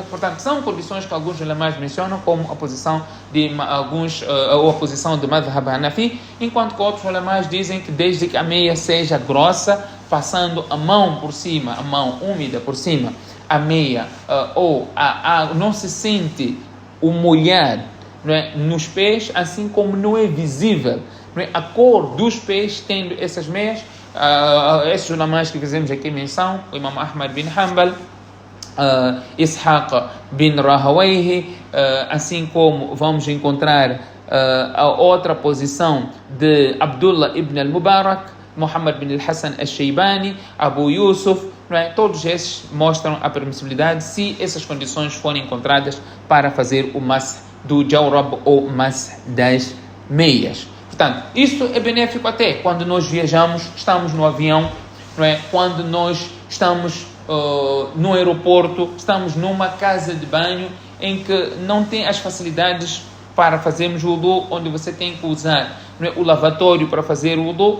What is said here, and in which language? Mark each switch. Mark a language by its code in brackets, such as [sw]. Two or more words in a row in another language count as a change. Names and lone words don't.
[pt] Portanto, são condições que alguns ulamás mencionam como a posição de ou a posição de [ar] مذهب حنفي, [pt] enquanto que outros ulamás dizem que desde que a meia seja grossa, passando a mão por cima, a mão úmida por cima, a meia, ou não se sente o molhar, não é, nos pés, assim como não é visível, não é, a cor dos pés tendo essas meias. Esses ulamás que fizemos aqui menção, o Imam Ahmad bin Hanbal, Ishaq bin Rahawayh, assim como vamos encontrar a outra posição de Abdullah ibn al-Mubarak, Muhammad bin al-Hassan al-Shaybani, Abu Yusuf, não é? Todos esses mostram a permissibilidade se essas condições forem encontradas para fazer o mas do jawrab ou mas das meias. Portanto, isso é benéfico até quando nós viajamos, estamos no avião, não é? Quando nós estamos no aeroporto, estamos numa casa de banho em que não tem as facilidades para fazermos o wudu, onde você tem que usar, não é, o lavatório para fazer o wudu.